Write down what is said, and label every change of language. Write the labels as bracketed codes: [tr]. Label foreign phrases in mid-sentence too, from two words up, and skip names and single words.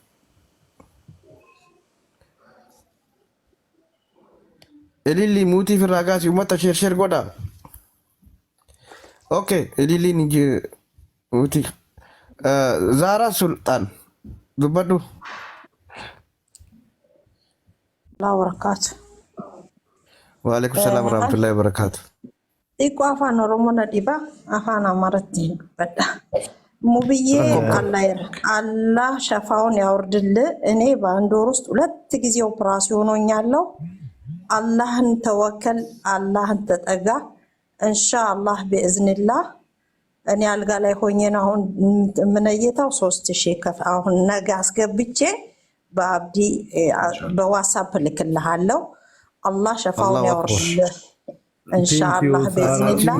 [om] Elili mutii firra kaas uummata sheer godha. Okay Elili ni mutii Zara Sultan dubbadhu. [ar] الله وبركاته. وعليكم السلام ورحمة الله وبركاته. [om] Iko afaan Oromoo na dhiba afaan Amaaraatti dubbadha. [am] Mubiyyee Allah shafaውን ያወርድልህ። እኔ በአንድ ወር ውስጥ 2 ጊዜ ኦፕራሲዮን ሆኛለሁ። አላህን ተወከል፣ አላህን ተጠጋ። [ar] إن شاء الله بإذن الله [am] እኔ አልጋ ላይ ሆኜ ነው አሁን ምንየታው 3000 ከፍ አሁን ነገ አስገብቼ በአብዲ በዋትስአፕ ልክልሃለሁ። አላህ ሸፋውን ያወርድልህ [ar] إن شاء الله بإذن الله